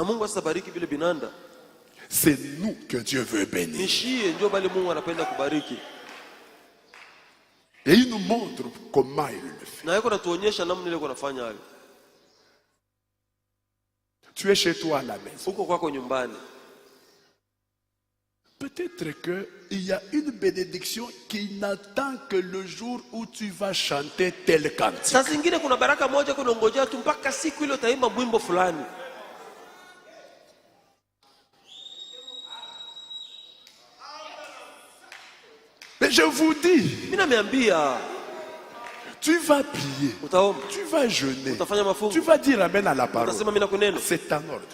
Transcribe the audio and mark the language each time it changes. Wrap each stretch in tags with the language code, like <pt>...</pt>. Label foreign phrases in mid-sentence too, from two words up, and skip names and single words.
<fr>C'est nous que Dieu veut bénir. Et il nous montre comment il le fait. Tu es chez toi à la maison.</fr> <sw>Uko kwako nyumbani.</sw> <fr>Peut-être qu'il y a une bénédiction qui n'attend que le jour où tu vas chanter tel cantique.</fr> <sw>Saa zingine kuna baraka moja kunongojea tu mpaka siku ile utaimba mwimbo fulani.</sw> <fr>Mais je vous dis, tu vas prier, tu vas jeûner, tu vas dire amen à la parole. C'est en ordre.</fr>